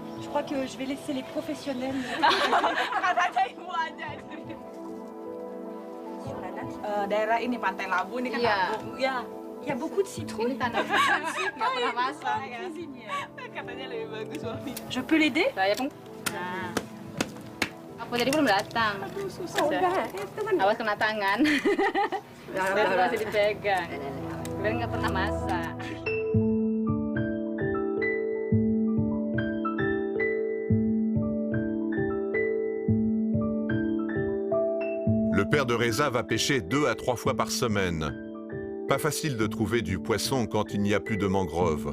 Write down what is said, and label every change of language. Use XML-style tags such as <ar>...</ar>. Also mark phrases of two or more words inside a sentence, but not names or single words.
<fr>crois que je vais laisser les professionnels.</fr> <id>Daerah ini Pantai Labu ini kan Labu. Ya.</id> <fr>Il y a beaucoup de citrouilles. Je peux l'aider?</fr> <id>Aku jadi belum datang. Awas kena tangan. Masih dipegang. Kalian nggak pernah masak.</id> <fr>Le père de Reza va pêcher 2 à 3 fois par semaine. Pas facile de trouver du poisson quand il n'y a plus de mangroves.</fr>